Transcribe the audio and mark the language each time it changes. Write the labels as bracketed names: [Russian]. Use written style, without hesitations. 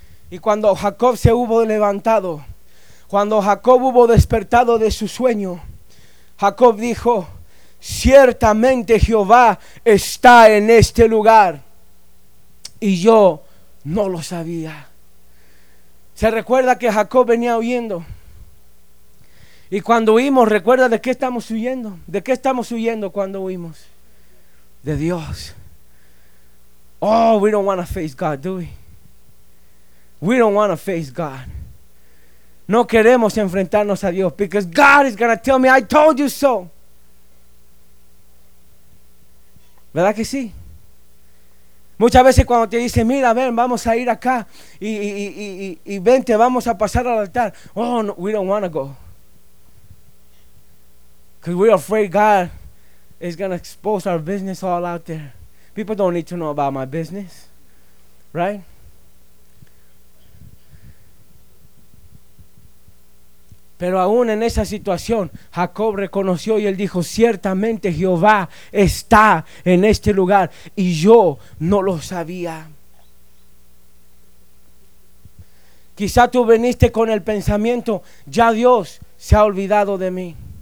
[Spanish] Y cuando Jacob se hubo levantado, cuando Jacob hubo despertado de su sueño, Jacob dijo: ciertamente Jehová está en este lugar, y yo no lo sabía. Se recuerda que Jacob venía huyendo. Y cuando huimos, recuerda, ¿de qué estamos huyendo? ¿De qué estamos huyendo cuando huimos? De Dios. [English] Oh, we don't want to face God, do we? We don't want to face God. [Spanish] No queremos enfrentarnos a Dios, [English] because God is going to tell me, I told you so. [Spanish] ¿Verdad que sí? Muchas veces cuando te dicen: mira, ven, vamos a ir acá y vente, vamos a pasar al altar. [English] Oh, no, we don't want to go. Because we're afraid God is going to expose our business all out there. People don't need to know about my business. Right? [Spanish] Pero aún en esa situación, Jacob reconoció y él dijo: ciertamente Jehová está en este lugar y yo no lo sabía. Quizá tú viniste con el pensamiento: ya Dios se ha olvidado de mí.